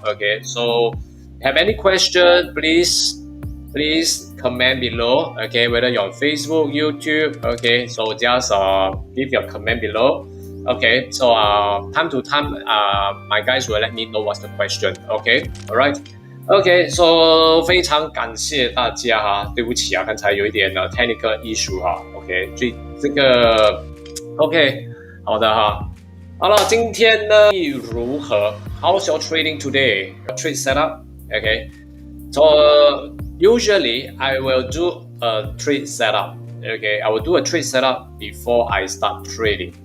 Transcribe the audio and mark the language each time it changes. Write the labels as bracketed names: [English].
[English] Okay, so have any question, please comment below. Okay, whether you're on Facebook, YouTube. Okay, so just give your comment below. Okay, so time to time, my guys will let me know what's the question. Okay, alright. [Chinese] OK, so 非常感谢大家哈，对不起啊，刚才有一点 [English] technical issue [Chinese] 哈。 OK， 这个 OK， 好的哈。好了，今天呢如何 [English] ？How's your trading today? Your trade setup? OK, so usually I will do a trade setup. Okay, I will do a trade setup before I start trading.